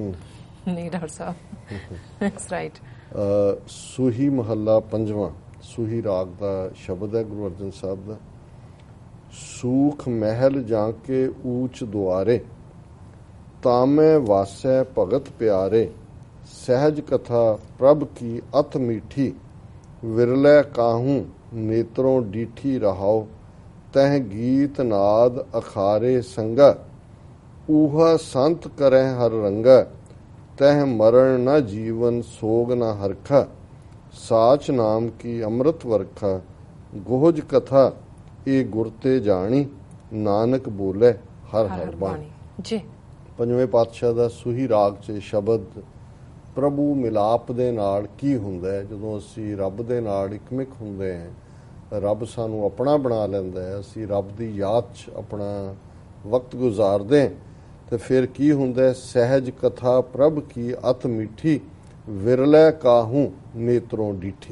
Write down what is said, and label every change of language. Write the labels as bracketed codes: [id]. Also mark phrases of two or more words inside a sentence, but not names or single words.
[pa] ਨਹੀਂ ਡਾਕਟਰ ਸਾਹਿਬ। [en] It's right. [pa] ਸੂਹੀ ਮਹੱਲਾ ਪੰਜਵਾਂ, ਸੂਹੀ ਰਾਗ ਦਾ ਸ਼ਬਦ ਹੈ ਗੁਰੂ ਅਰਜਨ ਸਾਹਿਬ ਦਾ। [bra] ਸੂਖ ਮਹਿਲ ਜਾਂ ਕੇ ਊਚ ਦੁਆਰੇ, ਤਾਮੈ ਵਾਸੈ ਭਗਤ ਪਿਆਰੇ। सहज कथा प्रभ की अत मीठी, विरलै काहू नेत्रों डीठी रहाओ। तह गीत नाद अखारे संगा, ऊहा संत करै हर रंगा। तह मरण न जीवन सोग न हरखा, साच नाम की अमृत वर्खा। गोहज कथा ए गुरते जानी, नानक बोले हर हर बाणी। [pa] ਪੰਜਵੇਂ ਪਾਤਸ਼ਾਹ ਦਾ ਸੂਹੀ ਰਾਗ ਚ ਸ਼ਬਦ ਪ੍ਰਭੂ ਮਿਲਾਪ ਦੇ ਨਾਲ ਕੀ ਹੁੰਦਾ ਹੈ। ਜਦੋਂ ਅਸੀਂ ਰੱਬ ਦੇ ਨਾਲ ਇਕਮਿਕ ਹੁੰਦੇ ਹਾਂ, ਰੱਬ ਸਾਨੂੰ ਆਪਣਾ ਬਣਾ ਲੈਂਦਾ ਹੈ, ਅਸੀਂ ਰੱਬ ਦੀ ਯਾਦ 'ਚ ਆਪਣਾ ਵਕਤ ਗੁਜ਼ਾਰਦੇ ਹਾਂ, ਤੇ ਫਿਰ ਕੀ ਹੁੰਦਾ? [bra] ਸਹਿਜ ਕਥਾ ਪ੍ਰਭ ਕੀ ਅਤ ਮਿੱਠੀ, ਵਿਰਲੇ ਕਾਹੂ ਨੇਤਰੋਂ ਡੀਠੀ।